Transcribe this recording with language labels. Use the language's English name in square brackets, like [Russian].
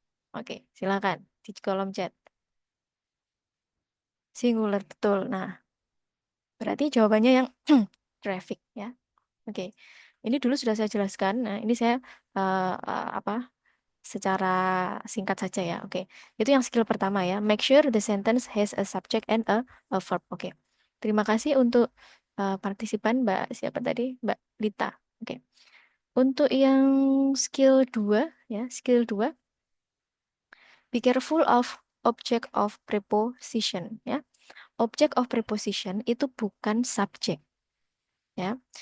[Indonesian] Oke, silakan di kolom chat. Singular betul. Nah, berarti jawabannya yang traffic ya. Oke. Ini dulu sudah saya jelaskan. Nah, ini saya apa? Secara singkat saja ya. Oke. Itu yang skill pertama ya. [English] Make sure the sentence has a subject and a verb. [Indonesian] Oke. Terima kasih untuk partisipan Mbak siapa tadi? Mbak Lita. Oke. Untuk yang skill 2 ya, skill 2 [English] be careful of object of preposition [Indonesian] ya. Object of preposition itu bukan subjek ya.